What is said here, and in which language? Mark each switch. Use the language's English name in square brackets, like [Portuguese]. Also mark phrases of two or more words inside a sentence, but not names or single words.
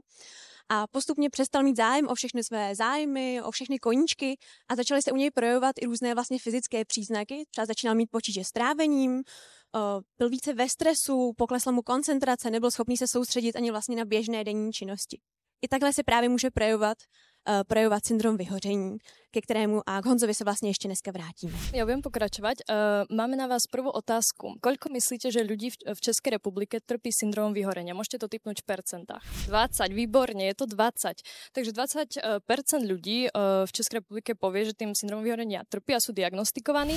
[Czech] A postupně přestal mít zájem o všechny své zájmy, o všechny koníčky a začaly se u něj projevovat i různé vlastně fyzické příznaky. Třeba začínal mít potíže s trávením, byl více ve stresu, poklesla mu koncentrace, nebyl schopný se soustředit ani vlastně na běžné denní činnosti. I takhle se právě může projevovat syndrom vyhoření, ke kterému a k Honzovi se [Slovak] vlastne ešte [Czech] dneska vrátime. [Slovak] Ja budem pokračovať. Máme na vás prvú otázku. Koľko myslíte, že ľudí v Českej republike trpí syndromom vyhorenia? Môžete to tipnúť v percentách. 20, výborne, je to 20. Takže 20% ľudí v Českej republike povie, že tým syndromom vyhorenia trpí a sú diagnostikovaní.